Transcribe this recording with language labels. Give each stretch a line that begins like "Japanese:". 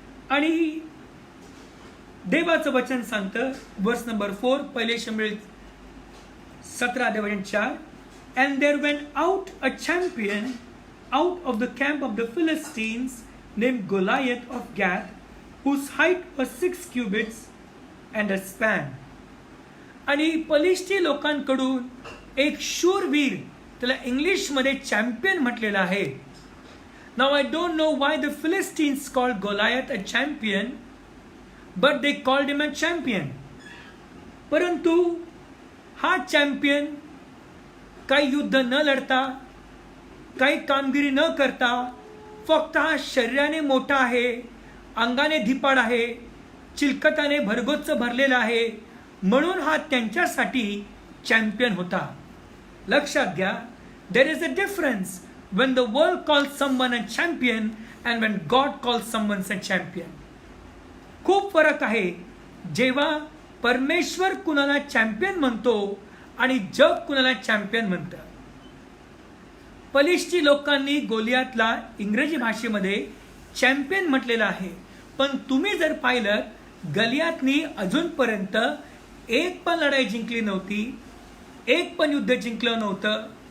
Marathi: आणि देवाचं वचन सांगतं, वर्स नंबर 4, पहिले शमूएल 17:4,
English: and there went out a champion out of the camp of the Philistines named Goliath of Gath, whose height was 6 cubits and a span.
Marathi: आणि पलिष्टी लोकांकडून एक शूरवीर, त्याला इंग्लिशमध्ये चॅम्पियन म्हटलेलं आहे.
English: Now I don't know why the Philistines called Goliath a champion, but they called him a champion.
Marathi: परंतु हा चॅम्पियन काही युद्ध न लढता, काही कामगिरी न करता, फक्त हा शरीराने मोठा आहे, अंगाने धिपाड आहे, चिलकताने भरगच्च भरलेला आहे, म्हणून हा त्यांच्यासाठी चॅम्पियन होता. लक्षात घ्या,
English: There is a difference when the world calls someone a champion and when God calls someone a champion.
Marathi: खूप फरक आहे जेव्हा परमेश्वर कुणाला चॅम्पियन म्हणतो आणि जग कुणाला चॅम्पियन म्हणतं. पलिष्टी लोकांनी गोलियातला इंग्रजी भाषेमध्ये चॅम्पियन म्हटलेलं आहे, पण तुम्ही जर पाहिलं, गलियातनी अजूनपर्यंत एक पण लढाई जिंकली नव्हती, एक पण युद्ध जिंकलं नव्हतं.